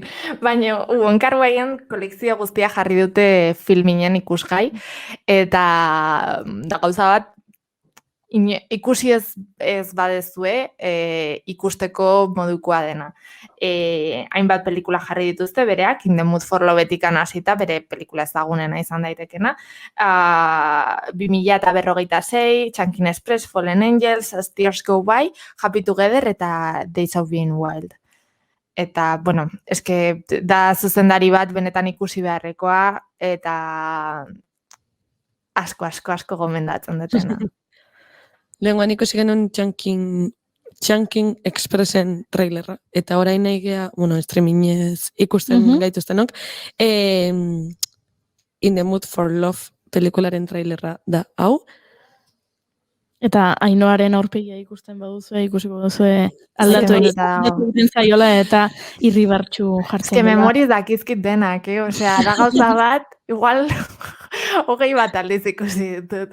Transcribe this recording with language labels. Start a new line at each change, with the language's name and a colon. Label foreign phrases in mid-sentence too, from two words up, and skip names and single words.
Basque: Baina, Onkar baien kolekzio guztia jarri dute Filminen ikusgai, eta da gauza bat, ikusi ez badezue, ikusteko modukoa dena. Hainbat pelikula jarri dituzte bereak, In the Mood for Lovetik hasita, bere pelikula ezagunena izan daitekena. 2056, Chunkin Express, Fallen Angels, As Tears Go By, Happy Together eta Days of Being Wild. Eta, bueno, eske da zuzendari bat benetan ikusi beharrekoa, eta asko gomendatzen dutena. Lehenguan ikusi genuen Chunking Expressen trailerra. Eta orain nahi gea, streamingez ikusten gaituztenok. In the Mood for Love pelikularen trailerra da hau. Eta Ainhoaren aurpegia ikusten baduzue, ikusiko duzue aldatu Bonita dago. egiten zaiola eta irribartxu jartzen Eske memoriz dakizkit denak, Osea, da gauza bat, igual 20 bat aldiz ikusi ditut.